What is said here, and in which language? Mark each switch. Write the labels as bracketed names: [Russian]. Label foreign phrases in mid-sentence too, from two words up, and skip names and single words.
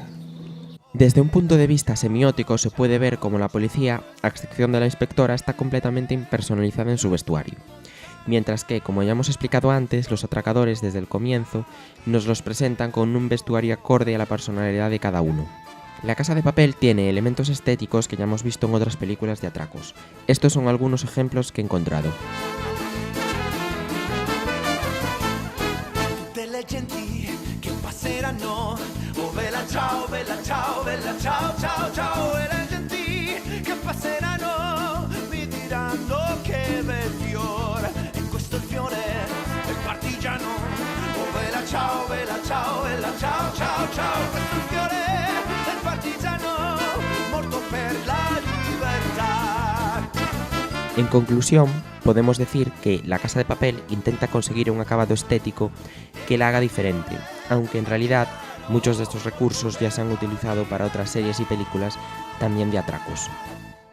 [Spanish] Desde un punto de vista semiótico se puede ver cómo la policía, a excepción de la inspectora, está completamente impersonalizada en su vestuario. Mientras que, como ya hemos explicado antes, los atracadores desde el comienzo nos los presentan con un vestuario acorde a la personalidad de cada uno. La Casa de Papel tiene elementos estéticos que ya hemos visto en otras películas de atracos. Estos son algunos ejemplos que he encontrado. [Italian] Ciao, bella, ciao, bella, ciao, ciao, ciao. E le genti che passeranno mi diranno che bel fiore. E questo è il fiore del partigiano. Oh, bella, ciao, bella, ciao, bella, ciao, ciao, ciao. Questo è il fiore del partigiano morto per la libertà. [Spanish] En conclusión, podemos decir que La Casa de Papel intenta conseguir un acabado estético que la haga diferente, aunque en realidad muchos de estos recursos ya se han utilizado para otras series y películas también de atracos.